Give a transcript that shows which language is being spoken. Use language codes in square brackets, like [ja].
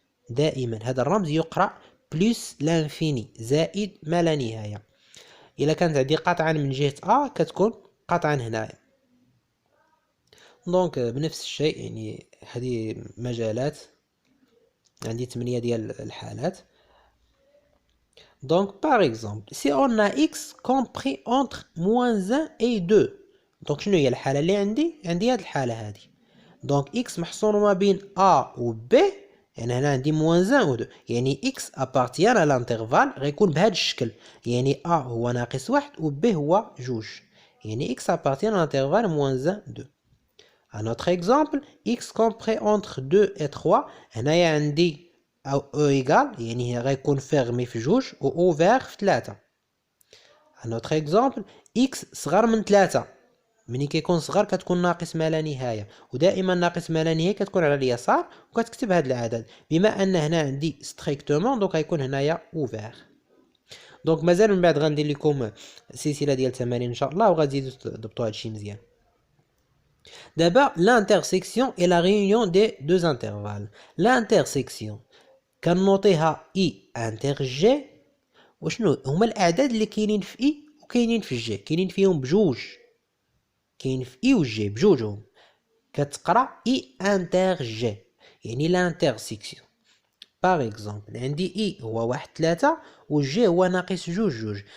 [ar] دائما هذا الرمز يقرأ بلس لانفيني زائد ما لا نهاية. إلا كانت عندي قطعا من جهة أ كتكون قطعا هنايا. دونك بنفس الشيء، يعني هذه مجالات عندي 8 ديال الحالات. [fr] Donc par exemple, si on a x compris entre -1 et 2, [ar] دونك شنو هي الحالة اللي عندي هاد الحالة هادي. دونك اكس محصور ما بين ا و ب، يعني هنا عندي موان 1 و 2، يعني اكس ابارتيان على الانترفال غيكون بهذا الشكل، يعني ا هو ناقص واحد و ب هو جوج، يعني اكس ابارتيان على الانترفال موان 1 2. [fr] Un autre exemple, x compris entre 2 et 3. [ar] هنايا عندي او او ايغال، يعني هي غيكون فيرمي في جوج و اوفير في 3. [fr] Un autre exemple, x [ar] صغر من 3. ملي كيكون صغر كتكون ناقص ما لا نهايه، ودائما ناقص ما لا نهايه كتكون على اليسار وكتكتب هذا العدد. بما ان هنا عندي ستريكتومون دونك غيكون هنايا اوفير. دونك مازال من بعد غندير لكم سلسله ديال التمارين ان شاء الله وغتزيدوا تضبطوا هادشي مزيان. [fr] D'abord, l'intersection et la réunion des deux intervalles. L'intersection [ar] كنوطيها [fr] I inter G. [ar] وشنو هما الأعداد اللي كاينين في I وكاينين في G، كاينين فيهم بجوج، كاين في I و G بجوجهم، كتقرا I inter G، يعني l'intersection. باغ اكزومبل عندي I هو واحد 3 و G هو ناقص جوج.